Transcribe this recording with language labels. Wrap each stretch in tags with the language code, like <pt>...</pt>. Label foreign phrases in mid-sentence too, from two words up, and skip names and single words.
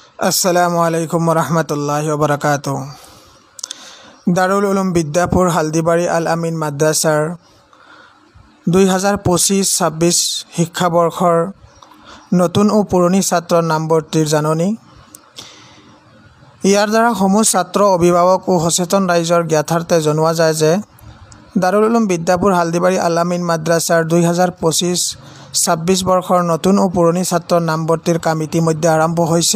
<ar>السلام عليكم ورحمة الله وبركاته.</ar> <as>दारुल उलूम विद्यापुर हालदिबाड़ी আল আমিন মাদ্ৰাছাৰ 2025-26 শিক্ষাবৰ্ষৰ নতুন ও পুৰণি ছাত্ৰৰ নামভৰ্তিৰ জাননী। ইয়াৰ দ্বাৰা সমূহ ছাত্ৰ অভিভাৱক ও সচেতন ৰাইজৰ জ্ঞাতাৰ্থে জনোৱা যায় যে দাৰুল উলূম বিদ্যাপুৰ হালদিবাড়ী আল আমিন মাদ্ৰাছাৰ 2025-26 বৰ্ষৰ নতুন ও পুৰণি ছাত্ৰৰ নামভৰ্তিৰ কাম ইতিমধ্যে আৰম্ভ হৈছে।</as>